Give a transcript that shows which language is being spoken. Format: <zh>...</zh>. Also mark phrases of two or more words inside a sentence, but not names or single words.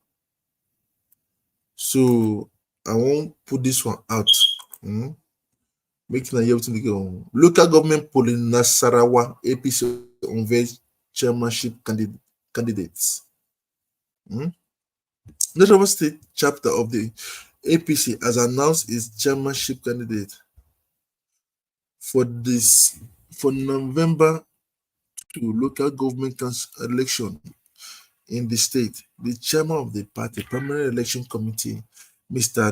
<en>So I won't put this one out. Making a year to go. Local government polling Nasarawa APC unveils chairmanship candidates. Nasarawa State chapter of the APC has announced its chairmanship candidate for November 2 local government council election in the state. The chairman of the party primary election committee, Mr.</en>